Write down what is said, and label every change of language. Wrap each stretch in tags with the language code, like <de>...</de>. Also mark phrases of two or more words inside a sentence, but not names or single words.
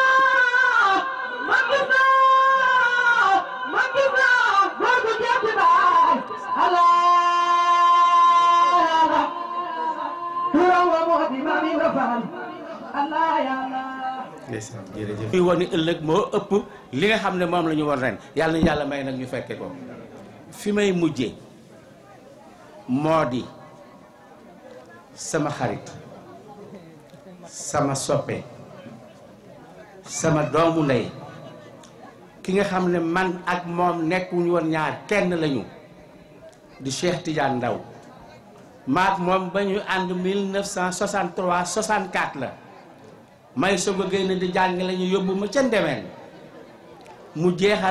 <wo>gorgu jati bay Allah ya Allah turawa modi mami rafal Allah ya Allah ndeysaan jërëjëf fi woni ëllëg moo ëpp li nga xam ne moom la ñu woon ren yàlla na yàlla may nag ñu fekke ko fi may mujjee moo di sama xarit sama soppe sama doomu ndey ki nga xam ne man ak moom nekkuñu woon ñaar kenn lañu di Cheikh Tidiane Ndaw maak moom ba ñu ànd 1963 64 la may soog a génn di jàng la ñu yóbbu ma ca Ndemeen mu jeexal</wo>